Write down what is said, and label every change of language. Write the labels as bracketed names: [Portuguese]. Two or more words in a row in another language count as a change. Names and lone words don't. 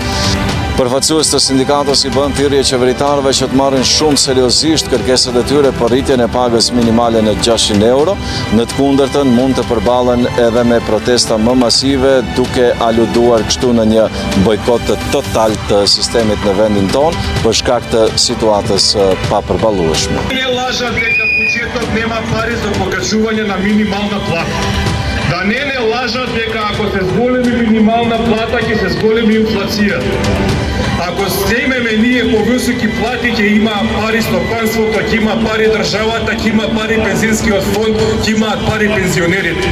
[Albanian] Përfaqësues të sindikatës i bën thirrje qeveritarëve që të marrin shumë seriozisht kërkesat e tyre për rritjen e pagës minimale në 600 euro, në të kundërtën mund të përballen edhe me protesta më masive, duke aluduar kështu në një bojkot të total të sistemit në vendin tonë për shkak të situatës papërballueshme. [Macedonian] Не лажат дека буџетот нема пари за покачување на минимална плата. Да не лажат дека ако се зголеми минимална плата, ќе се зголеми инфлацијата. Ако се имаме ние повисоки плати, ќе има пари стопанството, ќе има пари државата, ќе има пари пензионскиот фонд, ќе имаат пари пензионерите.